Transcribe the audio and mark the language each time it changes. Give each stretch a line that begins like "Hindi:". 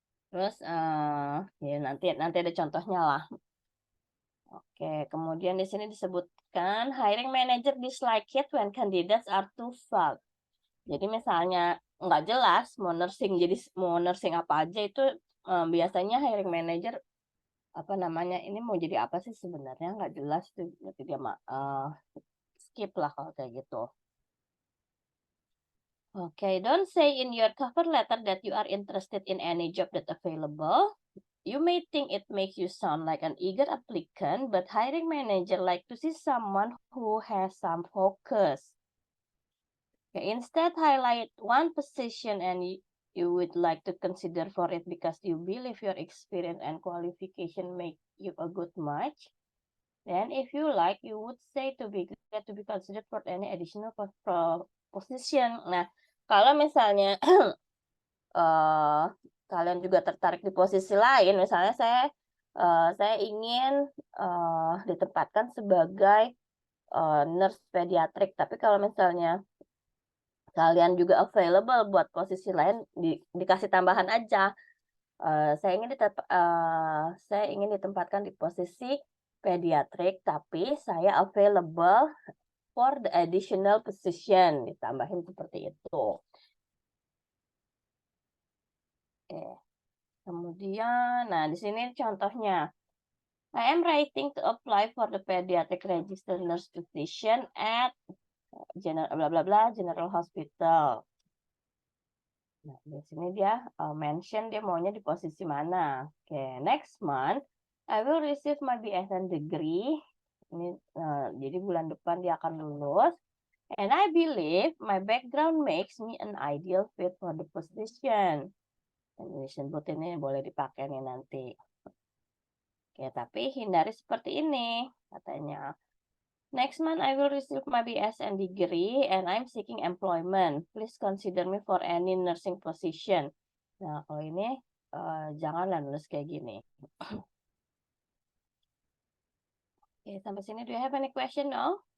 Indonesian: Terus ya nanti ada contohnya lah. Oke, kemudian di sini disebutkan
English: hiring manager dislike it when candidates are too vague.
Indonesian: Jadi misalnya nggak jelas mau nursing apa aja itu biasanya hiring manager apa namanya ini mau jadi apa sih sebenarnya nggak jelas tuh, berarti dia skip lah kalau kayak gitu.
English: Okay, don't say in your cover letter that you are interested in any job that's available. You may think it makes you sound like an eager applicant, but hiring manager like to see someone who has some focus. Okay, instead, highlight one position and you would like to consider for it because you believe your experience and qualification make you a good match. Then, if you like, you would say to be glad to be considered for any additional position.
Indonesian: Nah, kalau misalnya kalian juga tertarik di posisi lain, misalnya saya ingin ditempatkan sebagai nurse pediatrik, tapi kalau misalnya kalian juga available buat posisi lain, dikasih tambahan aja. Saya ingin ditempatkan di posisi pediatrik, tapi saya
English: available for the additional position,
Indonesian: ditambahin seperti itu. Oke. Kemudian, nah di sini contohnya.
English: I am writing to apply for the pediatric registered nurse position at General Hospital.
Indonesian: Nah, di sini dia mention dia maunya di posisi mana.
English: Oke, next month I will receive my BSN degree.
Indonesian: Ini jadi bulan depan dia akan lulus.
English: And I believe my background makes me an ideal fit for the position.
Indonesian: Ini sebut ini boleh dipakai nih nanti. Oke, tapi hindari seperti ini, katanya.
English: Next month I will receive my BSN degree and I'm seeking employment. Please consider me for any nursing position.
Indonesian: Nah, kalau ini janganlah nulis kayak gini. Oke, sampai sini
English: do you have any question now?